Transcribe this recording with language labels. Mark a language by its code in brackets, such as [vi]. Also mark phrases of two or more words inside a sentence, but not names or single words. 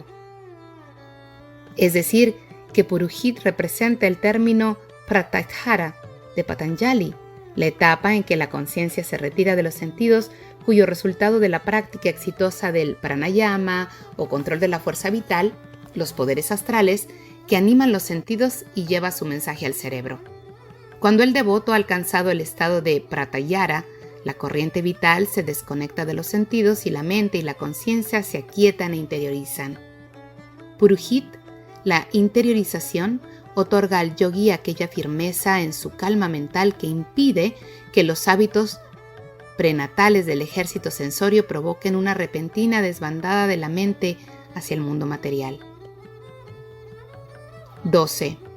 [es] Es decir, que Purohit representa el término Pratyahara de Patanjali, la etapa en que la conciencia se retira de los sentidos, cuyo resultado de la práctica exitosa del pranayama o control de la fuerza vital, los poderes astrales, que animan los sentidos y lleva su mensaje al cerebro. Cuando el devoto ha alcanzado el estado de pratyahara, la corriente vital se desconecta de los sentidos y la mente y la conciencia se aquietan e interiorizan. Purohit, la interiorización, otorga al yogi aquella firmeza en su calma mental que impide que los hábitos prenatales del ejército sensorio provoquen una repentina desbandada de la mente hacia el mundo material. 12.